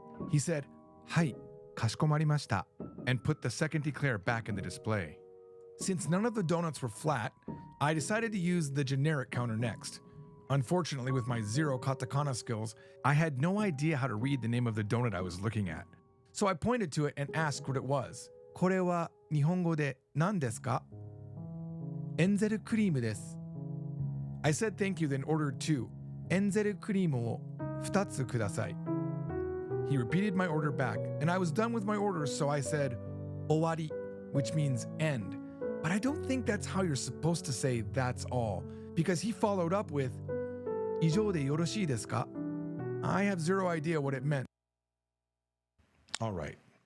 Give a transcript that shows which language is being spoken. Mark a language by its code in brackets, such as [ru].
[en] He said, [ja] "Hai, kashikomarimashita," [en] and put the second eclair back in the display. Since none of the donuts were flat, I decided to use the generic counter next. Unfortunately, with my 0 katakana skills, I had no idea how to read the name of the donut I was looking at. So I pointed to it and asked what it was. [ja] これは日本語で何ですか?エンゼルクリームです. [en] I said thank you, then ordered 2. [ja] エンゼルクリームを2つください. [en] He repeated my order back, and I was done with my orders, so I said, 終わり, which means end. But I don't think that's how you're supposed to say that's all, because he followed up with, [ja] 以上でよろしいですか? [en] I have zero idea what it meant. All right.